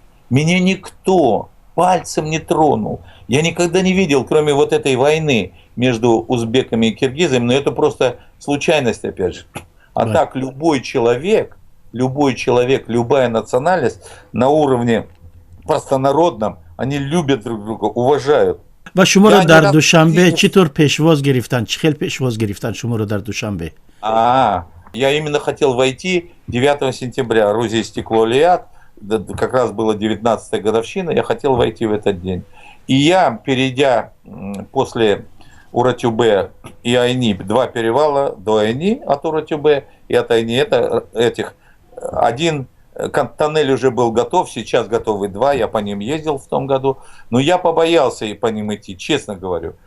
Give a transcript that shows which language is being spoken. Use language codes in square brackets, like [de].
[ru] Меня никто пальцем не тронул. Я никогда не видел, кроме вот этой войны между узбеками и киргизами, но это просто случайность, опять же. А так любой человек, любая национальность на уровне простонародном, они любят друг друга, уважают. [fa] و شما رو در دوشنبه چطور پیشواز گرفتن؟ چه خیلی پیشواز گرفتن شما رو در دوشنبه؟ [ru] Я именно хотел войти 9 сентября, Рузи стекло Лиад, как раз была 19-я годовщина, я хотел войти в этот день. И я, перейдя после Уратюбе и Айни, 2 перевала до Айни от Уратюбе и от Айни, один тоннель уже был готов, сейчас готовы 2, я по ним ездил в том году, но я побоялся и по ним идти, честно говорю.